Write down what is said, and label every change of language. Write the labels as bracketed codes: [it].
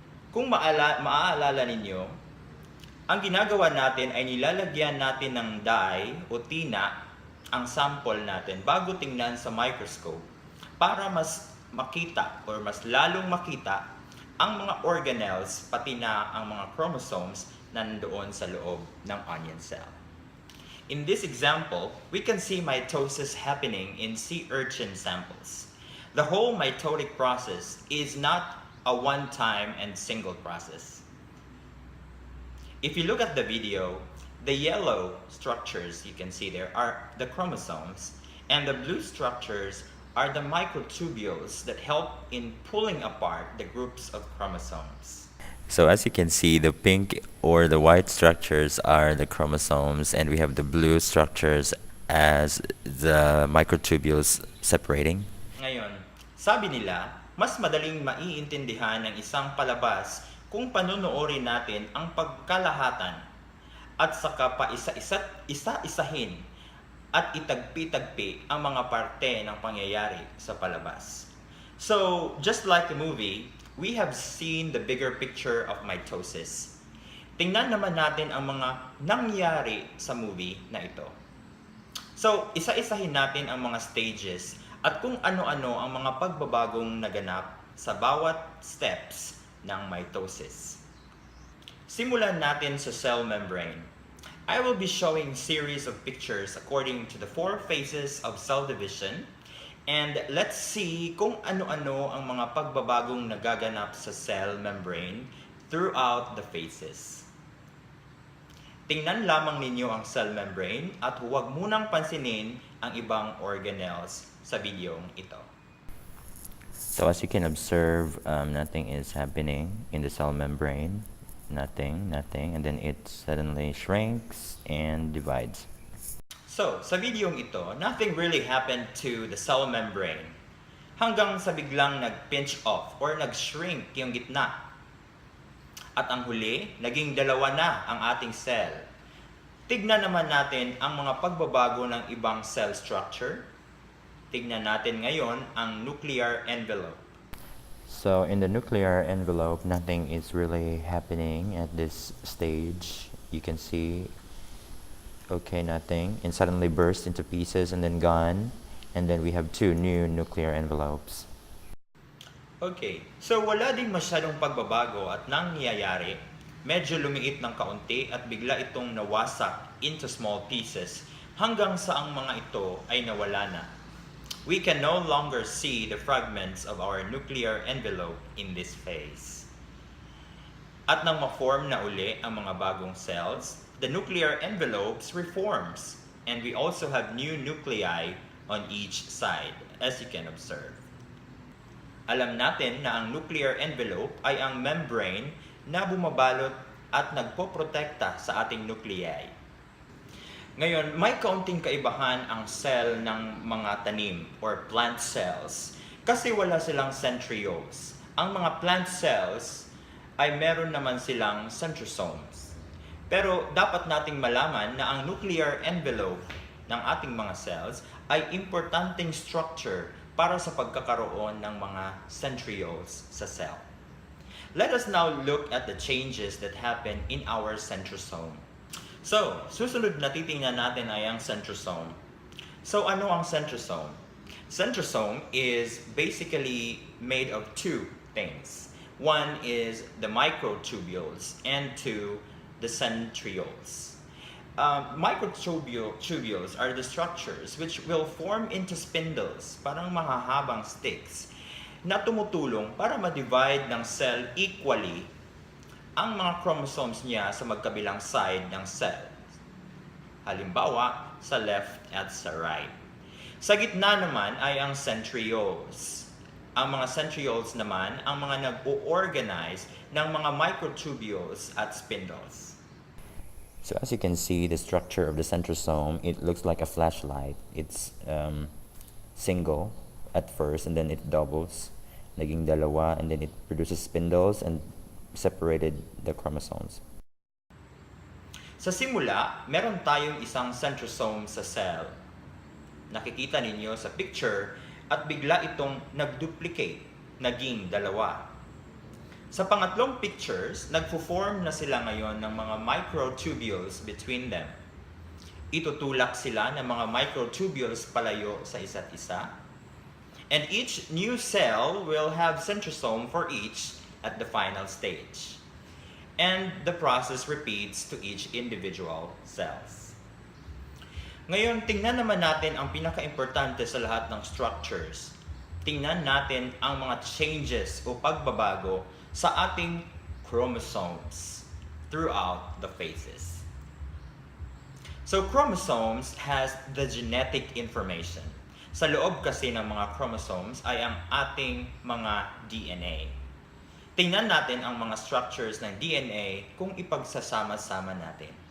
[tl] Kung maaalala ninyo, ang ginagawa natin ay nilalagyan natin ng dye o tina ang sample natin bago tingnan sa microscope para mas makita or mas lalong makita ang mga organelles pati na ang mga chromosomes na nandoon sa loob ng onion cell. [en] In this example, we can see mitosis happening in sea urchin samples. The whole mitotic process is not a one-time and single process. If you look at the video, the yellow structures you can see there are the chromosomes, and the blue structures are the microtubules that help in pulling apart the groups of chromosomes. So as you can see, the pink or the white structures are the chromosomes, and we have the blue structures as the microtubules separating. [tl] Ngayon, sabi nila, mas madaling maiintindihan ng isang palabas kung panonoorin natin ang pagkalahatan at saka pa isa-isahin at itagpi-tagpi ang mga parte ng pangyayari sa palabas. [en] So, just like the movie, we have seen the bigger picture of mitosis. [tl] Tingnan naman natin ang mga nangyari sa movie na ito. So, isa-isahin natin ang mga stages at kung ano-ano ang mga pagbabagong naganap sa bawat steps ng mitosis. Simulan natin sa cell membrane. [en] I will be showing series of pictures according to the 4 phases of cell division. And let's see [tl] kung ano-ano ang mga pagbabagong nagaganap sa cell membrane [en] throughout the phases. [tl] Tingnan lamang ninyo ang cell membrane at huwag munang pansinin ang ibang organelles sa videong ito. [en] So as you can observe, nothing is happening in the cell membrane. Nothing, and then it suddenly shrinks and divides. [tl] So, sa videong ito, [en] nothing really happened to the cell membrane [tl] hanggang sa biglang nag-pinch off or nag-shrink yung gitna. At ang huli, naging dalawa na ang ating cell. Tignan naman natin ang mga pagbabago ng ibang cell structure. Tignan natin ngayon ang nuclear envelope. [en] So in the nuclear envelope, nothing is really happening at this stage. You can see, okay, nothing, and suddenly burst into pieces and then gone, and then we have 2 new nuclear envelopes. [tl] Okay, so wala ding masyadong pagbabago at nangyayari. Medyo lumiit ng kaunti at bigla itong nawasak [en] into small pieces [tl] hanggang sa ang mga ito ay nawala na. [en] We can no longer see the fragments of our nuclear envelope in this phase. [tl] At nang ma-form na uli ang mga bagong cells, [en] the nuclear envelopes reforms, and we also have new nuclei on each side, as you can observe. [tl] Alam natin na ang nuclear envelope ay ang membrane na bumabalot at nagpoprotekta sa ating nuclei. Ngayon, may kaunting kaibahan ang cell ng mga tanim or plant cells kasi wala silang centrioles. Ang mga plant cells ay meron naman silang centrosomes. Pero dapat nating malaman na ang nuclear envelope ng ating mga cells ay importanteng structure para sa pagkakaroon ng mga centrioles sa cell. [en] Let us now look at the changes that happen in our centrosome. [tl] So, susunod na titingnan natin ay ang centrosome. So, ano ang centrosome? [en] Centrosome is basically made of 2 things. One is the microtubules and 2, the centrioles. Microtubules are the structures which will form into spindles, [tl] parang mahahabang sticks, na tumutulong para ma-divide ng cell equally ang mga chromosomes niya sa magkabilang side ng cell. Halimbawa, sa left at sa right. Sa gitna naman ay ang centrioles. Ang mga centrioles naman ang mga nag-o-organize ng mga microtubules at spindles. [en] So as you can see, the structure of the centrosome, it looks like a flashlight. It's single at first, and then it doubles, [tl] naging dalawa, [en] and then it produces spindles and separated the chromosomes. [tl] Sa simula, meron tayong isang centrosome sa cell. Nakikita ninyo sa picture at bigla itong nag-duplicate, naging dalawa. Sa pangatlong pictures, nagfo-form na sila ngayon ng mga microtubules between them. Itutulak sila ng mga microtubules palayo sa isa't isa. [en] And each new cell will have centrosome for each at the final stage. And the process repeats to each individual cells. [tl] Ngayon, tingnan naman natin ang pinaka-importante sa lahat ng structures. Tingnan natin ang mga changes o pagbabago sa ating chromosomes [en] throughout the phases. So chromosomes has the genetic information. [tl] Sa loob kasi ng mga chromosomes ay ang ating mga DNA. Tingnan natin ang mga structures ng DNA kung ipagsasama-sama natin.